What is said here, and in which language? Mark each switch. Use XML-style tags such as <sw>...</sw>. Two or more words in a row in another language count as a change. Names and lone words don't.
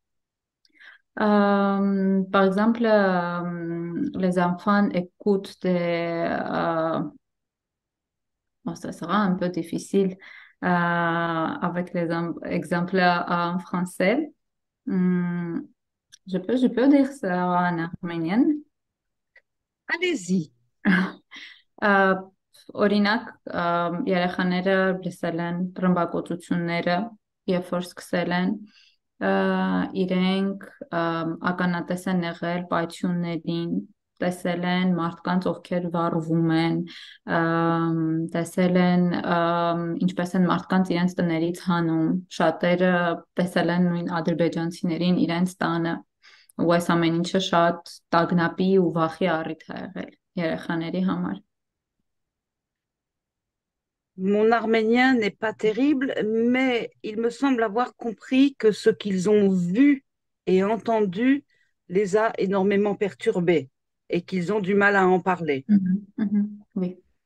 <fr>Par exemple, les enfants écoutent bon, ça sera un peu difficile avec les exemples en français. Hum, je peux dire ça en arménien. Allez-y.</fr> <hy>Ա, Օրինակ, երեխաները լսել են ռմբակոծությունները, երբ որ սկսել են, ա, իրենք ականատես են եղել պայթյուններին, տեսել են մարդկանց, ովքեր վառվում են, տեսել են ինչպես են մարդկանց իրենց տներից հանում, շատերը տեսել են նույն ադրբեջանցիներին իրենց տանը, ու այս ամեն ինչը շատ տագնապի ու վախի առիթ է եղել երեխաների համար։</hy> <fr>Mon arménien n'est pas terrible, mais il me semble avoir compris que ce qu'ils ont vu et entendu les a énormément perturbés et qu'ils ont du mal à en parler. Mhm, mhm, oui.</fr>